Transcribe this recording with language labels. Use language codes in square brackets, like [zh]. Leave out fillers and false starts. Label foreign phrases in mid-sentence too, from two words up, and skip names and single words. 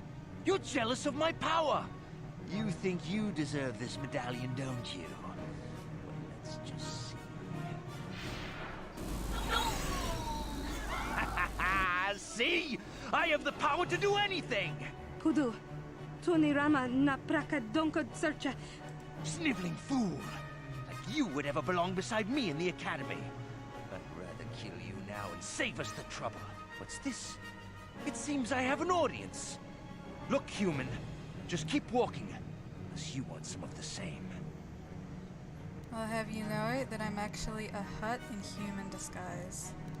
[en] You're jealous of my power. You think you deserve this medallion, don't you? Well, let's just see. See? I have the power to do anything! Kudu, Tunirama na prakadonko searcha. Sniveling fool! Like you would ever belong beside me in the academy. I'd rather kill you now and save us the trouble. What's this? It seems I have an audience. Look, human, just keep walking, unless you want some of the same. I'll have you know it that I'm actually a Hutt in human disguise.